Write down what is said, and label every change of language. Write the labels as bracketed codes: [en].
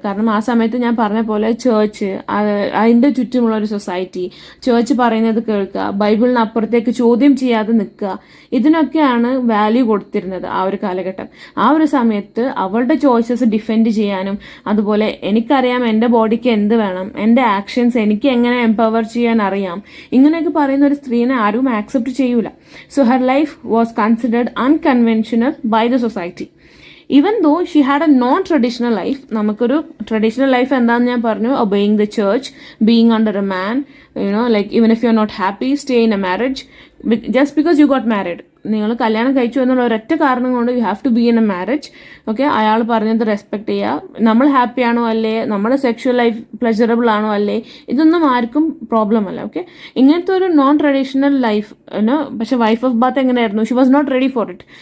[ml] കാരണം ആ സമയത്ത് ഞാൻ പറഞ്ഞ പോലെ ചേർച്ച്, അതിൻ്റെ ചുറ്റുമുള്ള ഒരു സൊസൈറ്റി, ചേർച്ച് പറയുന്നത് കേൾക്കുക, ബൈബിളിന് അപ്പുറത്തേക്ക് ചോദ്യം ചെയ്യാതെ നിൽക്കുക, ഇതിനൊക്കെയാണ് വാല്യൂ കൊടുത്തിരുന്നത് ആ ഒരു കാലഘട്ടം. ആ ഒരു സമയത്ത് അവളുടെ ചോയ്സസ് ഡിഫെൻഡ് ചെയ്യാനും, അതുപോലെ എനിക്കറിയാം എൻ്റെ ബോഡിക്ക് എന്ത് വേണം, എൻ്റെ ആക്ഷൻസ് എനിക്ക് എങ്ങനെ എംപവർ ചെയ്യാൻ അറിയാം, ഇങ്ങനെയൊക്കെ പറയുന്ന ഒരു സ്ത്രീനെ ആരും ആക്സെപ്റ്റ് ചെയ്യൂല. [en] So her life was considered unconventional by the society. Even though she had a non-traditional life, [ml] നമുക്കൊരു ട്രഡീഷണൽ ലൈഫ് എന്താണെന്ന് ഞാൻ പറഞ്ഞു, [en] obeying the church, being under a man, like even if you're not happy, stay in a marriage just because you got married. [ml] നിങ്ങൾ കല്യാണം കഴിച്ചു എന്നുള്ള ഒരൊറ്റ കാരണം കൊണ്ട് [en] You have to be in a marriage. [ml] Okay, അയാൾ പറഞ്ഞത് റെസ്പെക്ട് ചെയ്യുക. നമ്മൾ ഹാപ്പി ആണോ അല്ലേ, നമ്മുടെ സെക്ഷൽ ലൈഫ് പ്ലഷറബിൾ ആണോ അല്ലേ, ഇതൊന്നും ആർക്കും പ്രോബ്ലം അല്ല. ഓക്കെ, ഇങ്ങനത്തെ ഒരു നോൺ ട്രഡീഷണൽ ലൈഫ്. പക്ഷെ വൈഫ് ഓഫ് ബാത്ത് എങ്ങനെയായിരുന്നു? [en] She was not ready for it.